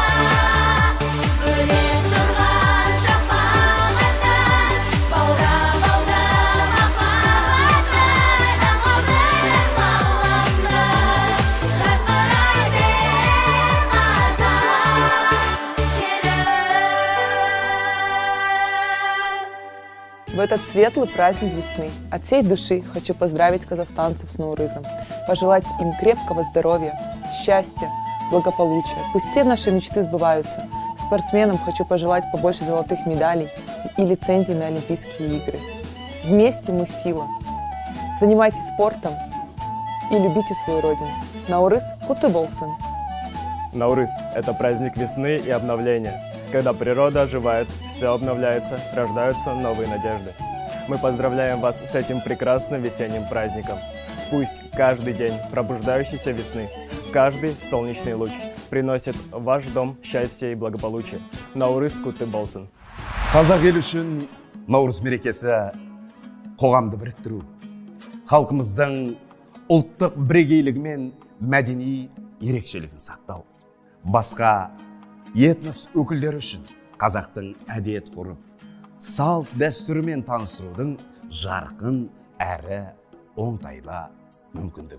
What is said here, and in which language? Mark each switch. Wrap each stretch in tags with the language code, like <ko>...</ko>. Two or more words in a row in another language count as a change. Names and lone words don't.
<kk>Бөлек тұрған шапағатың, баурап алды махаббатың, таңылдырып ғаламды, жарқырай бер</kk> <ru>В этот светлый праздник весны от всей души хочу поздравить казахстанцев с Наурызом, пожелать им крепкого здоровья, счастья, благополучия. Пусть все наши мечты сбываются. Спортсменам хочу пожелать побольше золотых медалей и лицензий на Олимпийские игры. Вместе мы сила. Занимайтесь спортом и любите свою родину.</ru> <kk>Наурыз құтты болсын.</kk> <ru>Наурыз – это праздник весны и обновления. Когда природа оживает, все обновляется, рождаются новые надежды. Мы поздравляем вас с этим прекрасным весенним праздником. Пусть каждый день пробуждающейся весны, каждый солнечный луч приносит в ваш дом счастье и благополучие.</ru> <kk>Наурыз құтты болсын. Қазақ елі үшін наурыз мерекесі қоғамды біріктіру, халқымыздың ұлттық бірегейлігі мен мәдени ерекшелігін сақтау. Басқа этнос өкілдері үшін қазақтың әдет ғұрып, салт дәстүрімен таныстырудың жарқын әрі оңтайлы мүмкіндігі.</kk>